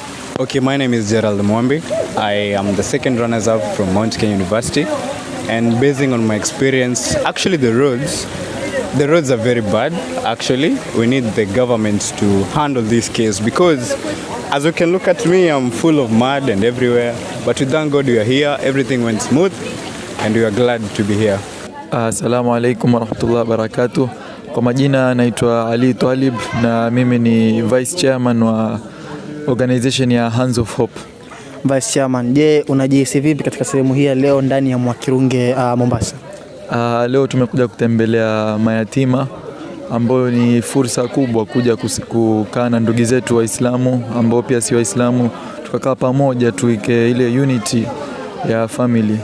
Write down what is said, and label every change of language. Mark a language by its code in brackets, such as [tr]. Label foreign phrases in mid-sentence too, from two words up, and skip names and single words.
[en] Okay, my name is Gerald Mwambi. I am the second runners-up from Mount Kenya University, and basing on my experience, actually the roads are very bad. Actually, we need the government to handle this case, because as you can look at me, I'm full of mud and everywhere, but we thank God we are here. Everything went smooth and we are glad to be here. [ar] السلام عليكم ورحمة الله وبركاته. [sw] Kwa majina naitwa Ali Twalib na mimi ni [en] Vice Chairman [sw] wa organization ya Hands of Hope. [en] Vice Chairman, [sw] je, unajihisi vipi katika sehemu hii leo ndani ya Mwakirunge Mombasa? Leo tumekuja kutembelea mayatima, ambao ni fursa kubwa kuja kukaa na ndugu zetu Waislamu ambao pia si Waislamu, tukakaa pamoja tuike ile unity ya family.